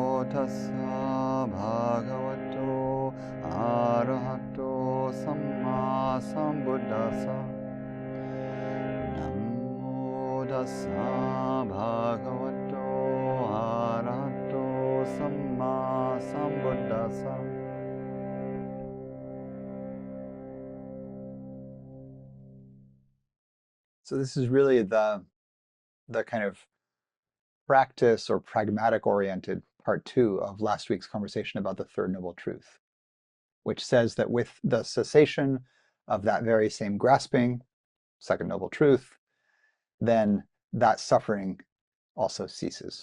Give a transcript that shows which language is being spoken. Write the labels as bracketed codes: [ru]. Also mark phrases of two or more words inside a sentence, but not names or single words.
[pi] tassa bhagavato arahato samma sambuddhassa. Namo tassa bhagavato arahato samma sambuddhassa. [en] So this is really the kind of practice or pragmatic oriented part 2 of last week's conversation about the third noble truth, which says that with the cessation of that very same grasping, second noble truth, then that suffering also ceases.